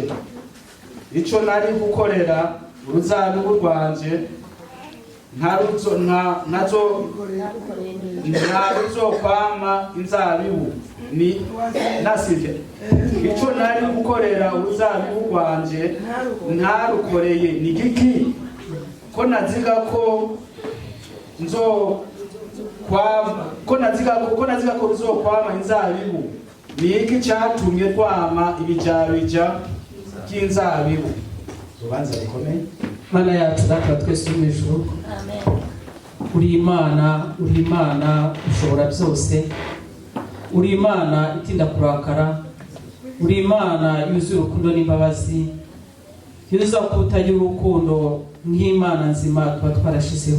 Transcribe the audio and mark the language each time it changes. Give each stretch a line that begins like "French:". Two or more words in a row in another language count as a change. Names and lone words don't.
Rundi: Ico nari gukorera uruzabibu rwanje ntaruzokwama inzabibu ni nasivye. Ico nari gukorera uruzabibu rwanje ntarukoreye ni giki? Ko naziga ko ruzokwama inzabibu, ni iki cyatumye rwama ibijabija by'inzabibu? Ubanza bikomeye. Mana yacu data twese mu ijuru, Amen. uri Imana ushobora byose, uri Imana itinda kurakara, uri Imana yuzuye urukundo n'imbabazi, yuzuza kutagira urukundo nk'Imana nzima tuba twarashizeho.